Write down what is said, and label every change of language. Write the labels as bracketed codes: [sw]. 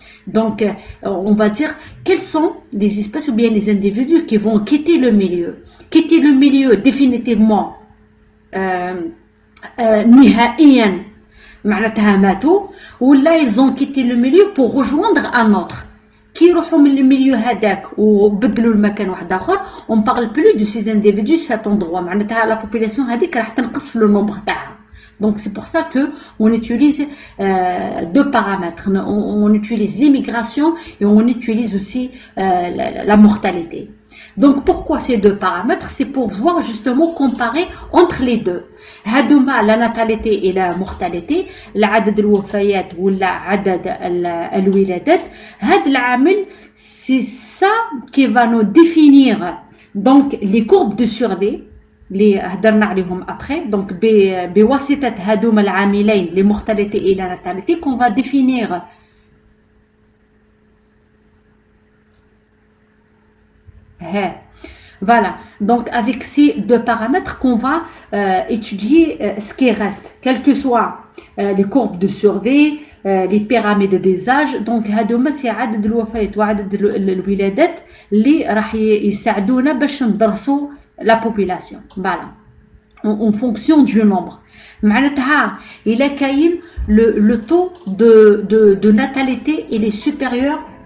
[fr] Donc, on va dire, quelles sont les espèces ou bien les individus qui vont quitter le milieu. Quitter le milieu définitivement, [ar] نهائيا معناتها ماتوا ولا [fr] ils ont quitté le milieu pour rejoindre un autre. [ar] كي يروحوا من الميليو هذاك وبدلوا المكان واحد اخر [fr] on parle plus de ces individus cet endroit [ar] معناتها la population هذيك راح تنقص في le nombre تاعها. [fr] Donc c'est pour ça que on utilise deux paramètres. On utilise l'immigration et on utilise aussi la mortalité. Donc pourquoi ces deux paramètres? C'est pour voir justement comparer entre les deux. [ar] هادوما [fr] la natalité et la mortalité, [ar] العدد الوفيات ولا عدد الولادات. هاد العامل [fr] c'est ça qui va nous définir donc les courbes de survie [ar] اللي هضرنا عليهم [fr] après. Donc [ar] بواسطة هادوما العاملين [fr] les mortalité et la natalité qu'on va définir Voilà, donc avec ces deux paramètres qu'on va étudier ce qui reste, quelles que soient les courbes de survie, les pyramides des âges. [ar] Donc هادوما سي عدد الوفيات وعدد الولادات اللي راح يساعدونا باش ندرسوا la population. [fr] Voilà, en fonction du nombre. [ar] معناتها إلا كاين [fr] le taux de natalité il est supérieur.